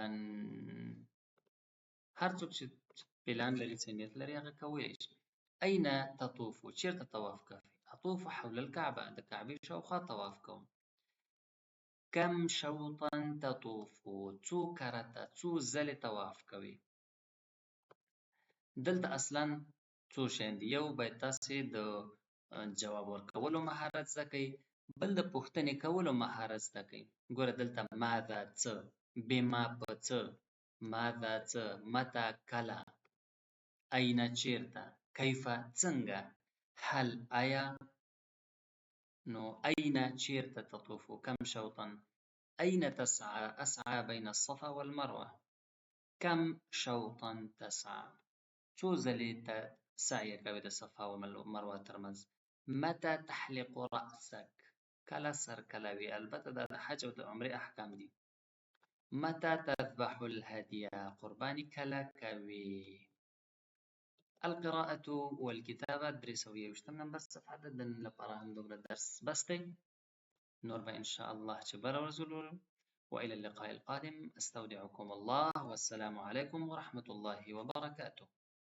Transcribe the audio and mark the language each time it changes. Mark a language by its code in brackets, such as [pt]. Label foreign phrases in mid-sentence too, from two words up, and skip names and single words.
[ps] یا مثلا هر څوک چې پلان لري څه نیت لري هغه کولی شي. [ar] أين تطوف؟ [ps] چیرته طواف کوي؟ [ar] أطوف حول الكعبة، [ps] د کعبې شاوخوا طواف کوم. [ar] كم شوطا تطوف؟ [ps] څو کرته، څو ځلې طواف کوي؟ دلته اصلا څو شیان دي. یو باید تاسې د جواب ورکولو مهارت زده کړئ، بل د پوښتنې کولو مهارت زده کړئ. ګوره دلته ماذا څه، بما په څه، ماذا څه، متى کله، أين چیرته، کیف څنګه، هل آیا. [ar] نو أين چیرته تطوف، كم شوطا، أين تسعى، أسعى بين الصفا والمروة، كم شوطا تسعى، [ps] څو ځلې ته سعی کوي د صفا او مروه ترمنځ. [ar] متى تحلق رأسك، [ps] کله سر کلوي، البته دا د حج او د عمرې احکام دي. [ar] متى تذبح الهدي، [ps] قرباني کله کوي. [ar] القراءة والكتابة [ps] 321 نمبر صفحه ده. د نن لپاره هم دومره درس بس دی، نور به ان شاء الله چې بله ورځ ولولو. [ar] وإلى اللقاء القادم، استودعكم الله والسلام عليكم ورحمة الله وبركاته.